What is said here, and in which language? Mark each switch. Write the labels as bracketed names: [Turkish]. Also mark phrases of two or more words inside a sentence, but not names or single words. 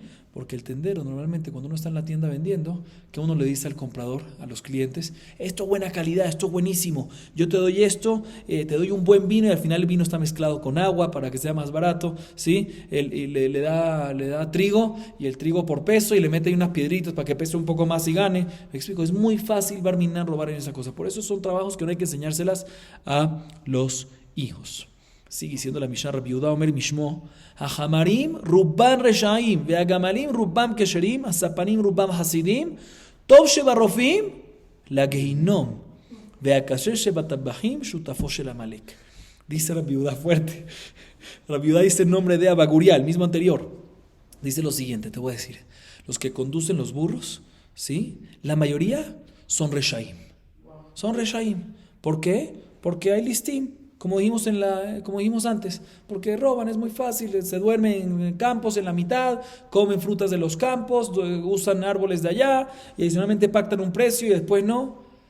[Spanish] Porque el tendero normalmente cuando uno está en la tienda vendiendo, que uno le dice al comprador, a los clientes, esto es buena calidad, esto es buenísimo, yo te doy esto, te doy un buen vino y al final el vino está mezclado con agua para que sea más barato, ¿sí? Y le da trigo y el trigo por peso y le mete ahí unas piedritas para que pese un poco más y gane. Me explico, es muy fácil barminar, robar en esa cosa. Por eso son trabajos que no hay que enseñárselas a los hijos. Sigue diciendo la Mishnah, [Hebrew] רבי יהודה אומר משמו החמרים רובם רשעים והגמלים רובם כשרים הספנים רובם חסידים טוב שברופאים לגיהנם והכשר שבטבחים שותפו של עמלק. [Spanish] Dice Rabbi Yehuda fuerte. Rabbi Yehuda dice el nombre de Abaguria, el mismo anterior. Dice lo siguiente, te voy a decir. Los que conducen los burros, ¿sí?, la mayoría son Reshaim. Son Reshaim. ¿Por qué? Porque hay listim. Como dijimos antes, porque roban, es muy fácil, se duermen en campos en la mitad, comen frutas de los campos, usan árboles de allá y adicionalmente pactan un precio y después no.